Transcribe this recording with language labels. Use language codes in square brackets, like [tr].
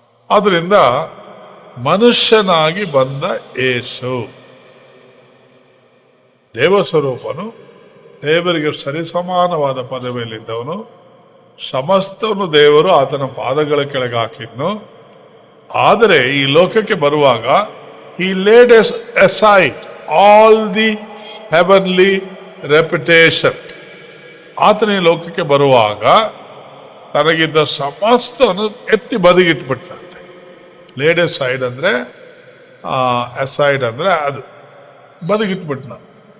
[kn] ಆದ್ರಿಂದ ಮನುಷ್ಯನಾಗಿ ಬಂದ ಏಸು ದೇವಸ್ವರೂಪನು, ದೇವರಿಗೆ ಸರಿಸಮಾನವಾದ ಪದವಿಯಲ್ಲಿದ್ದವನು, ಸಮಸ್ತವನ್ನು ದೇವರು ಆತನ ಪಾದಗಳ ಕೆಳಗೆ ಹಾಕಿದ್ನು. ಆದರೆ ಈ ಲೋಕಕ್ಕೆ ಬರುವಾಗ [en] he laid aside all the heavenly reputation. [kn] ಆತನ ಈ ಲೋಕಕ್ಕೆ ಬರುವಾಗ ತನಗಿದ್ದ ಸಮಸ್ತವನ್ನು ಎತ್ತಿ ಬದಿಗಿಟ್ಬಿಟ್ಟಂತೆ. ಲೇಡ್ aside ಅಂದ್ರೆ aside ಅಂದ್ರೆ ಅದು ಬದಿಗಿಟ್ಬಿಟ್ನಂತೆ.